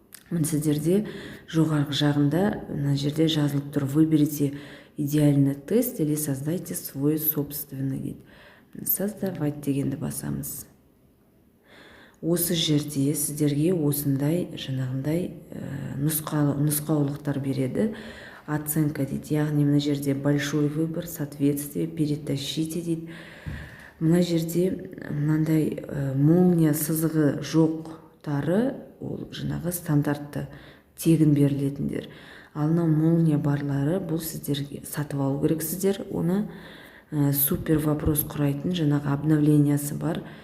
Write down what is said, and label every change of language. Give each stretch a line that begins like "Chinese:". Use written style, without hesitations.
Kazakh: Мына сіздерде жоғарғы жағында мына жерде жазылып тұр:
Russian: выберите идеальный тест или создайте свой собственный
Kazakh: дейді. Создавать дегенді басамыз. Осы жерде сіздерге осындай жаңағындай нұсқаулықтар береді. Оценка дейді. Яғни мына жерде
Russian: большой выбор, соответствие, перетащите
Kazakh: дейді. Мына жерде мынандай молния сызығы жоқтары, ол жаңағы стандартты тегін берілетіндер. Ал мына молния барлары, бұл сіздерге сатып алу керексіздер. Оны супер вопрос құрайтын жаңағы обновлениясы бар.